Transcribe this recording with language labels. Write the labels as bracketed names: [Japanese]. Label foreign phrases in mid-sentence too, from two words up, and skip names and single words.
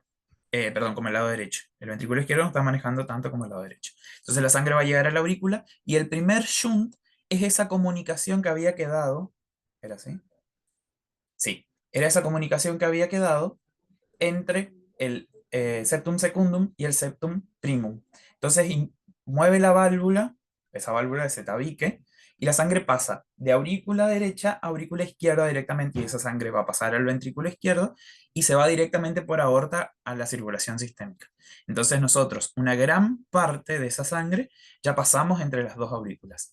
[Spanish] Perdón, como el lado derecho. El ventrículo izquierdo no está manejando tanto como el lado derecho. Entonces la sangre va a llegar a la aurícula y el primer shunt es esa comunicación que había quedado. ¿Era así? Sí, era esa comunicación que había quedado entre el [Latin] septum secundum [Spanish] y el [Latin] septum primum. [Spanish] Entonces mueve la válvula, esa válvula de ese tabique, y la sangre pasa de aurícula derecha a aurícula izquierda directamente, y esa sangre va a pasar al ventrículo izquierdo y se va directamente por aorta a la circulación sistémica. Entonces nosotros, una gran parte de esa sangre ya pasamos entre las dos aurículas.